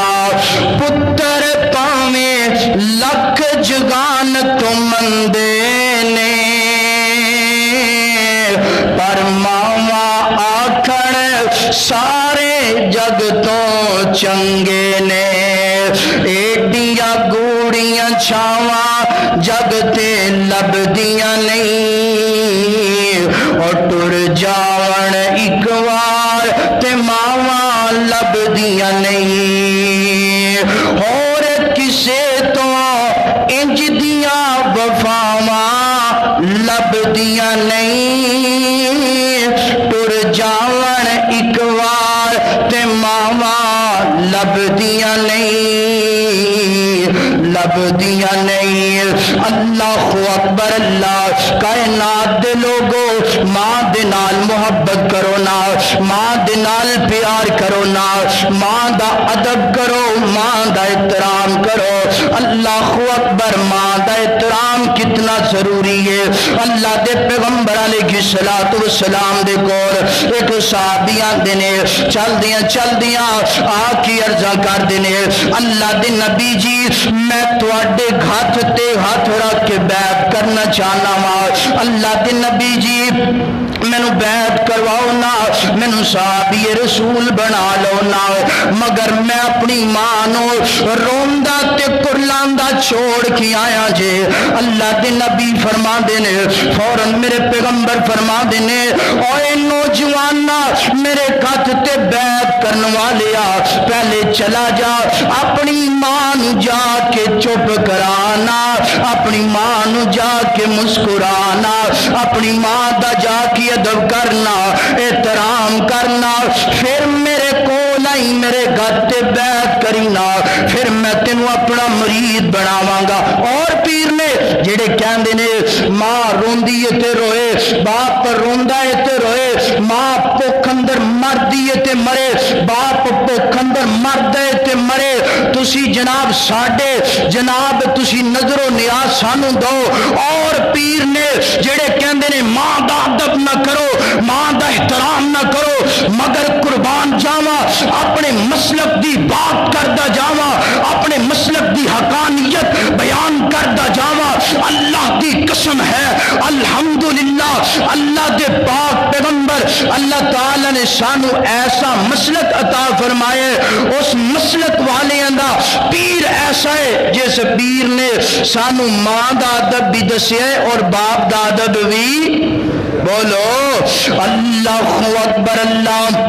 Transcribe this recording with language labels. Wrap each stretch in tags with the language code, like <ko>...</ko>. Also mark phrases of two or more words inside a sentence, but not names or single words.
<pa>پتر پاوے لکھ جگاں تو مندے نے، پر ماواں آکھن سارے جگ تو چنگے نے. ایڈیاں گوڑھیاں چھاواں جگ تے لبدیاں نہیں اور ٹر جاون ایک وار تے ماواں لبدیاں نہیں اور کسے تو انج دیاں وفاواں لبدیاں نہیں ٹر جاون ایک وار تے ماواں لبدیاں نہیں لبدیاں نہیں</pa> <ar>اللہ اکبر اللہ</ar> <pa>کائنات دے لوگو ماں دے نال محبت کرو نا ماں دے نال پیار کرو نا ماں دا ادب کرو ماں دا احترام کرو</pa> <ar>اللہ اکبر</ar> <pa>ماں دا احترام کتنا ضروری ہے اللہ دے پیغمبر</pa> <ar>علیہ الصلوۃ والسلام</ar> <pa>دے کول ایک صحابیاں دے نے چل دیاں آ کی عرضاں کر دے نے اللہ دے نبی جی میں تواڈے ہاتھ تے ہاتھ رکھ کے بیعت کرنا چاہنا وا اللہ دے نبی جی مینوں بیعت کرواؤ نا مینوں صحابی رسول بنا لو نا مگر میں اپنی ماں نوں روندا تے کرلاندا چھوڑ کے آیا جے اللہ دے نبی فرما دے نے فوراً میرے پیغمبر فرما دے نے اوے نوجوانا میرے ہاتھ تے بیعت کرن والیا پہلے چلا جا اپنی ماں نوں جا کے چپ کرانا اپنی ماں نوں جا کے مسکرانا اپنی ماں دا جا کے ادب کرنا احترام کرنا پھر میرے کول آئی میرے گھر تے بیعت کرینا پھر میں تینوں اپنا مرید بناواں گا اور پیر نے جڑے کہندے نے ماں روندی ہے تے روئے باپ روندا ہے تے روئے ماں بھوک اندر مردی ہے تے مرے باپ بھوک اندر مرد ہے تے مرے تسی جناب ساڈے جناب تسی نظر و نیاز سانو دو اور پیر نے جڑے کہندے نے ماں دا ادب نہ کرو ماں دا احترام نہ کرو مگر قربان جاواں اپنے مسلک دی بات کردا جاواں اپنے مسلک دی حقانیت بیان کردا جاواں اللہ دی قسم ہے الحمدللہ اللہ دے پاک پیغمبر اللہ تعالی نے سانو ایسا مسلک عطا فرمائے اس مسلک والے دا پیر ایسا ہے جس پیر نے سانو ماں دا ادب بھی دسیا ہے اور باپ دا ادب بھی بولو</pa> <ar>اللہ اکبر اللہ</ar>